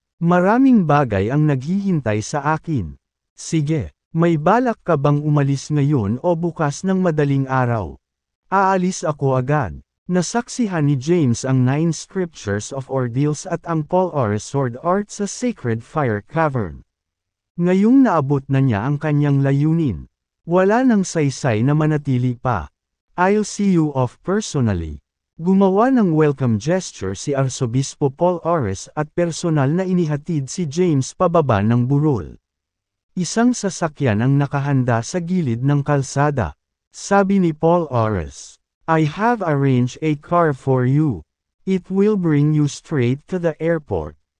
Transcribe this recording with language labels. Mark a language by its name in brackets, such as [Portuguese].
[Filipino] Maraming bagay ang naghihintay sa akin." "Sige, may balak ka bang umalis ngayon o bukas ng madaling araw?" "Aalis ako agad." Nasaksihan ni James ang 9 scriptures of ordeals at ang Paul Ores sword art sa Sacred Fire Cavern. Ngayong naabot na niya ang kanyang layunin. Wala nang saysay na manatili pa. [English] "I'll see you off personally." [Filipino] Gumawa ng welcome gesture si Arsobispo Paul Ores at personal na inihatid si James pababa ng burol. Isang sasakyan ang nakahanda sa gilid ng kalsada. Sabi ni Paul Ores, [English] "I have arranged a car for you. It will bring you straight to the airport."